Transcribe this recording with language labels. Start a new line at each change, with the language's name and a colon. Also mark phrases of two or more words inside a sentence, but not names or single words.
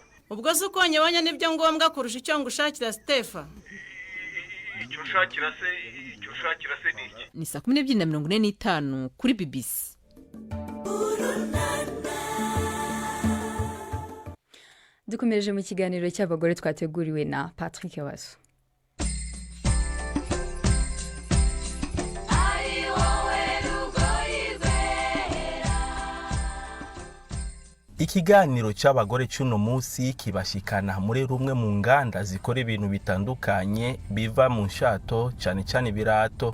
Rundi: Ubwo se ukonye wanya nibyo ngombwa kurusha icyo ngushakira Stefa. Icyo ushakira se ni iki? Ni 12:45 kuri BBC. Dukomereje mu kiganiro cy'abagore twateguriwe na Patrick Waso. Ikiganiro cy'abagore cy'uno munsi kibashikana muri rumwe mu nganda zikora ibintu bitandukanye biva mu nshato cyane cyane birato.